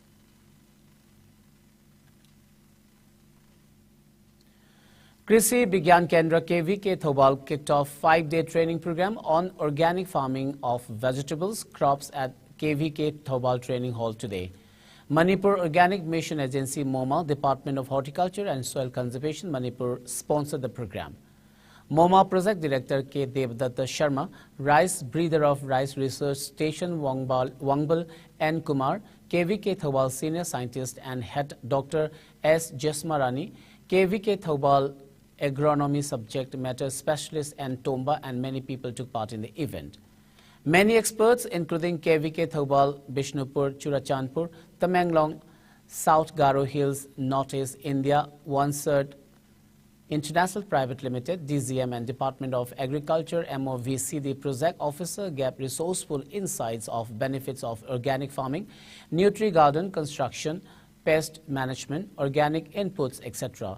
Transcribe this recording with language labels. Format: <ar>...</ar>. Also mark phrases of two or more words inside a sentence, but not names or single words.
<en>Krishi Vigyan Kendra KVK Thoubal kicked off 5-day training program on organic farming of vegetables, crops at KVK Thoubal Training Hall today. Manipur Organic Mission Agency MoMA, Department of Horticulture and Soil Conservation Manipur sponsored the program. MoMA Project Director K. Devdatta Sharma, Rice Breeder of Rice Research Station Wangbal N. Kumar, KVK Thoubal Senior Scientist and Head Dr. S. Jasmarani, KVK Thoubal Agronomy Subject Matter Specialist and Tomba, and many people took part in the event. Many experts, including KVK Thoubal, Bishnupur, Churachandpur, Tamenglong, South Garo Hills, Northeast India, OneCert International Private Limited, DZM, and Department of Agriculture, MOVC, the project officer gave resourceful insights of benefits of organic farming, nutri-garden construction, pest management, organic inputs, etc.</en>